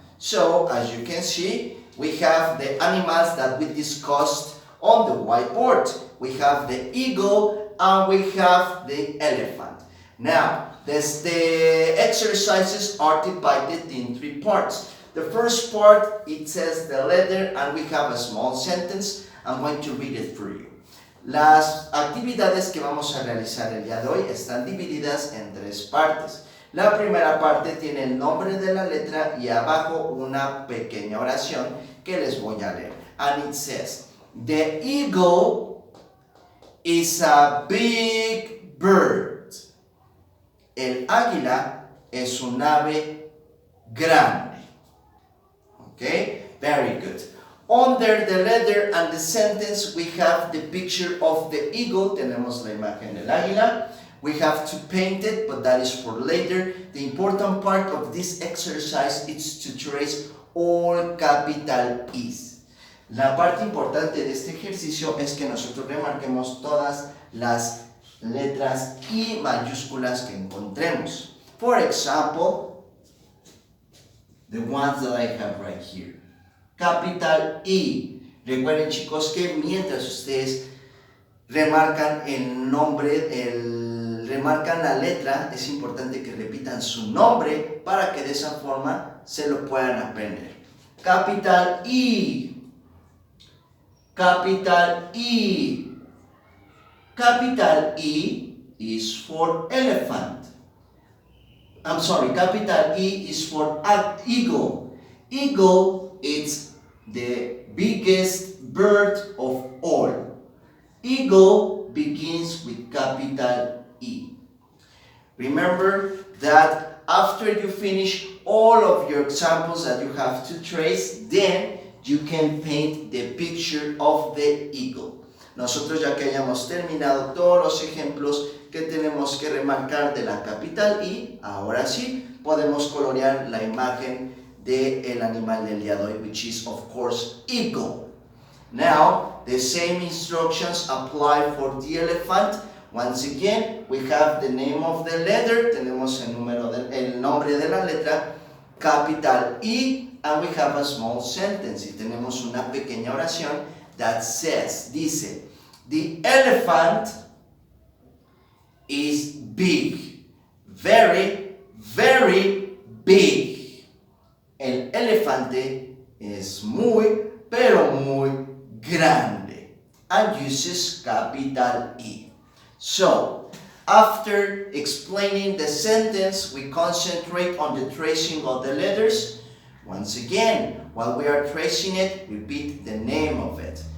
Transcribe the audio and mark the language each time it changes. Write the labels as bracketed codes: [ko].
[en] So, as you can see, we have the animals that we discussed on the whiteboard. We have the eagle and we have the elephant. Now, the exercises are divided in three parts. The first part, it says the letter and we have a small sentence. I'm going to read it for you. [es] Las actividades que vamos a realizar el día de hoy están divididas en tres partes. La primera parte tiene el nombre de la letra y abajo una pequeña oración que les voy a leer. [en] And it says, the eagle is a big bird. [es] El águila es un ave grande. [en] Okay, very good. Under the letter and the sentence, we have the picture of the eagle. [es] Tenemos la imagen del águila. [en] We have to paint it, but that is for later. The important part of this exercise is to trace all capital E's. [es] La parte importante de este ejercicio es que nosotros remarquemos todas las letras I mayúsculas que encontremos. [en] For example, the ones that I have right here. Capital E. [es] Recuerden, chicos, que mientras ustedes remarcan el nombre, remarcan la letra, es importante que repitan su nombre para que de esa forma se lo puedan aprender. [en] Capital E. Capital E. Capital E is for elephant. I'm sorry, capital E is for eagle. Eagle is the biggest bird of all. Eagle begins with capital E. Remember that after you finish all of your examples that you have to trace, then you can paint the picture of the eagle. [es] Nosotros ya que hayamos terminado todos los ejemplos que tenemos que remarcar de la capital I, ahora sí podemos colorear la imagen del animal del día de hoy, [en] which is of course eagle. Now, the same instructions apply for the elephant. Once again, we have the name of the letter, [es] tenemos el nombre de la letra, [en] capital I, and we have a small sentence, [es] y tenemos una pequeña oración [en] that says, [es] dice, [en] the elephant is big, very, very big. [es] El elefante es muy, pero muy grande, [en] and uses capital I. So, after explaining the sentence, we concentrate on the tracing of the letters. Once again, while we are tracing it, repeat the name of it.